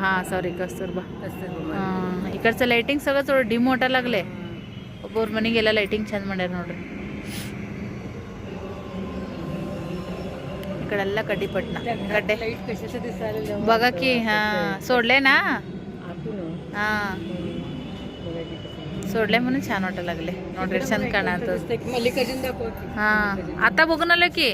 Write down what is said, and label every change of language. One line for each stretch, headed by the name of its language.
Marathi: हा सॉरी, कस्तुरबा. इकडचं लाइटिंग सगळं थोडं डिम वाटायला लागले.
Kannada: ಒಬ್ಬೊಬ್ಬರ ಮನೆಗೆಲ್ಲ ಲೈಟಿಂಗ್ ಚಂದ ಮಾಡ್ಯಾರ ನೋಡ್ರಿ. ಈ ಕಡೆಲ್ಲ ಕಡ್ಡಿಪಟ್ನ ಗಡ್ಡೆ
Marathi: बघा की. हा, सोडले ना. हा, सोडले म्हणून छान वाटायला लागले
Kannada: ನೋಡ್ರಿ ಚಂದ ಕಾಣತ್ತದ
Marathi: मल्लिकार्जुन दाखव हा आता बघून आलो की